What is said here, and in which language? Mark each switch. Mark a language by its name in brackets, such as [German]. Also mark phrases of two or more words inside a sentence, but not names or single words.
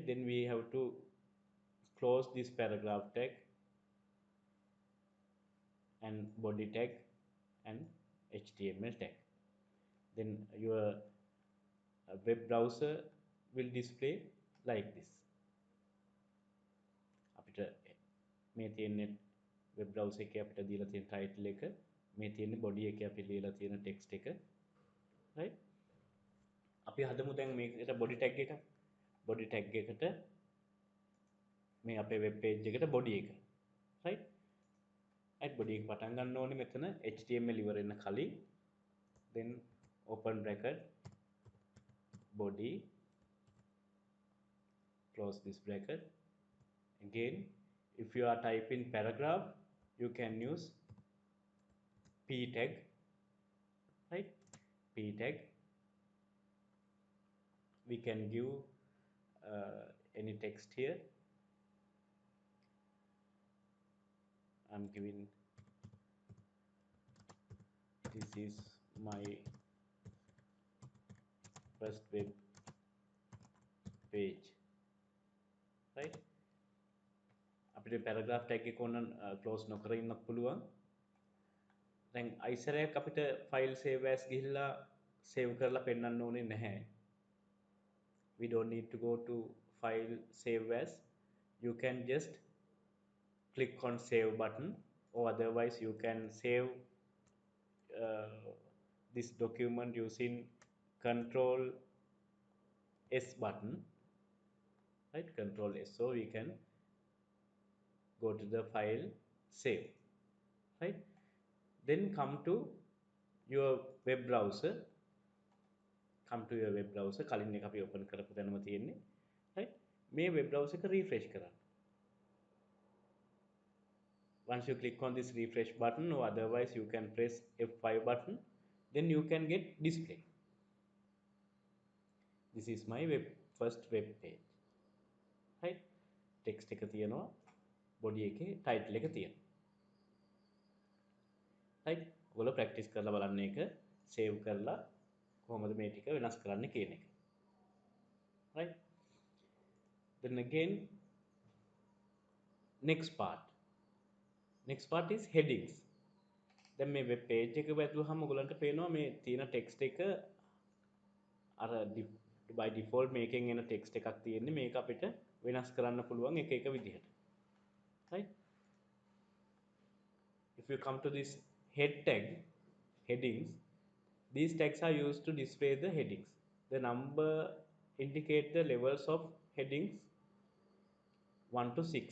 [English] Then we have to close this paragraph tag and body tag and HTML tag. Then your web browser will display like this. [Sinhala] අපිට මේ තියෙන [English] web browser [Sinhala] එකේ අපිට දීලා තියෙන title එක, මේ තියෙන body එකේ අපි ලියලා තියෙන text එක, right? අපි හදමු දැන් මේකට [English] body tag [Sinhala] එක. [English] body tag [Sinhala] එකට මේ අපේ [English] web page [Sinhala] එකට body එක, right? right? body එක පටන් ගන්න ඕනේ මෙතන HTML ඉවර වෙන කලින්. [English] then open bracket body, close this bracket. Again, if you are typing paragraph, you can use p tag, right? p tag. We can give any text here. I'm giving this is my first web page, right? [Sinhala] අපිට [English] paragraph tag [Sinhala] එක ඕන close නොකර ඉන්නත් පුළුවන්. දැන් අයිසරයක් අපිට [English] file save as [Sinhala] ගිහිල්ලා save කරලා පෙන්වන්න ඕනේ නැහැ. [English] We don't need to go to file save as. You can just click on save button, or otherwise you can save this document using control S button, right? Control S, so we can go to the file save, right? Then come to your web browser. Come to your web browser. [Sinhala] කලින් එක අපි open කරපු තැනම තියෙන්නේ, right? මේ [English] web browser [Sinhala] එක refresh කරන්න. [English] Once you click on this refresh button, or otherwise you can press F5 button, then you can get display. This is my first web page, right? [Sinhala] Text එක තියෙනවා, body එකේ title එක තියෙනවා, right? ඔයගොල්ලෝ practice කරලා බලන්න එක, save කරලා කොහොමද මේ ටික වෙනස් කරන්න කියන එක, right? [English] Then again, next part is headings. [Sinhala] දැන් මේ [English] web page [Sinhala] එක වැදුවාම ඔයගලන්ට පේනවා මේ තියෙන text එක අර [English] by default [Sinhala] මේකෙන් එන text එකක් තියෙන්නේ. මේක අපිට වෙනස් කරන්න පුළුවන් එක එක විදිහට, right? [English] If you come to this head tag, headings, these tags are used to display the headings. The number indicate the levels of headings 1 to 6.